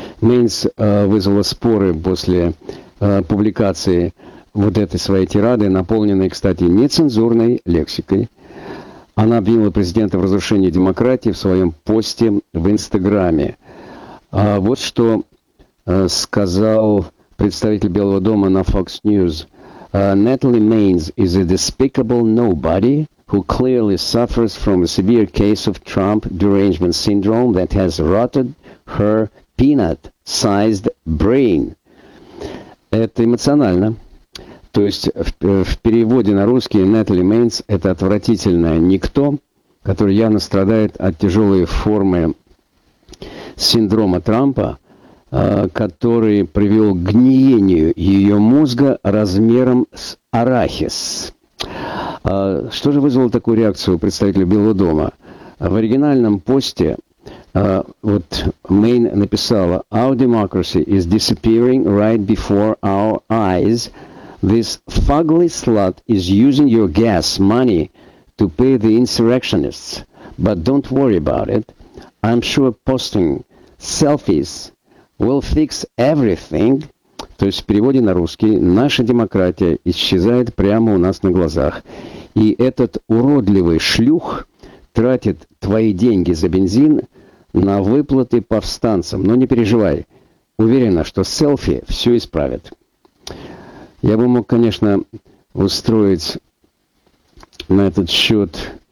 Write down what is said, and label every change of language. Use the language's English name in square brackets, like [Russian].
[Russian] Мейнс вызвала споры после публикации вот этой своей тирады, наполненной, кстати, нецензурной лексикой. Она обвинила президента в разрушении демократии в своем посте в Инстаграме. А вот что сказал представитель Белого дома на Fox News. [English] Натали Мейнс is a despicable nobody who clearly suffers from a severe case of Trump derangement syndrome that has rotted her peanut-sized brain. [Russian] Это эмоционально. То есть в переводе на русский Натали Мейнс – это отвратительное никто, который явно страдает от тяжелой формы синдрома Трампа, который привел к гниению ее мозга размером с арахис. Что же вызвало такую реакцию у представителя Белого дома? В оригинальном посте вот Мейн написала: [English] «Our democracy is disappearing right before our eyes. This fugly slut is using your gas money to pay the insurrectionists. But don't worry about it. I'm sure posting selfies will fix everything». [Russian] То есть в переводе на русский: наша демократия исчезает прямо у нас на глазах. И этот уродливый шлюх тратит твои деньги за бензин на выплаты повстанцам. Но не переживай. Уверена, что селфи все исправит. Я бы мог, конечно, устроить на этот счет...